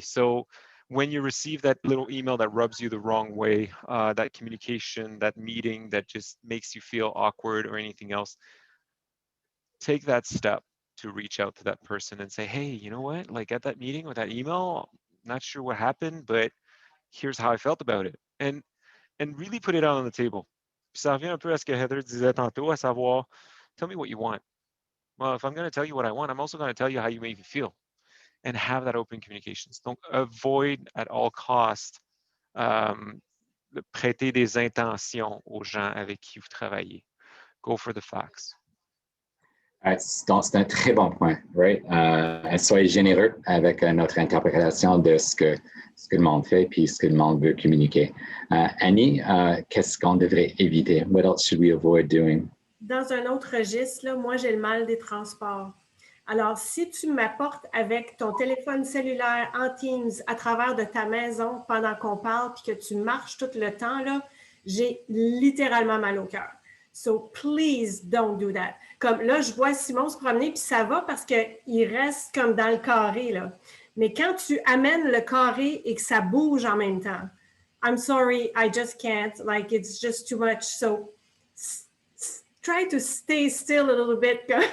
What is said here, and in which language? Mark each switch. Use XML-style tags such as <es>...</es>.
<en>So when you receive that little email that rubs you the wrong way, that communication, that meeting that just makes you feel awkward or anything else, take that step to reach out to that person and say, hey, you know what, like at that meeting or that email, not sure what happened, but here's how I felt about it. And really put it out on the table.</en> <fr>Ça revient un peu à ce que Heather disait tantôt, à savoir,</fr> <en>tell me what you want. Well, if I'm going to tell you what I want, I'm also going to tell you how you make me feel. And have that open communications. Don't avoid at all costs</en> <fr>prêter des intentions aux gens avec qui vous travaillez.</fr> <en>Go for the facts.</en> <fr>C'est un très bon point, right? Soyez généreux avec notre interprétation de ce que le monde fait puis ce que le monde veut communiquer. Annie, qu'est-ce qu'on devrait éviter?</fr> <en>What else should we avoid doing?</en> <fr>Dans un autre registre, là, moi, j'ai le mal des transports. Alors, si tu m'apportes avec ton téléphone cellulaire en Teams à travers de ta maison pendant qu'on parle puis que tu marches tout le temps, là, j'ai littéralement mal au cœur.</fr> <en>So, please don't do that.</en> <fr>Comme là, je vois Simon se promener puis ça va parce qu'il reste comme dans le carré, là. Mais quand tu amènes le carré et que ça bouge en même temps,</fr> <en>I'm sorry, I just can't. Like, it's just too much. So, try to stay still a little bit.</en>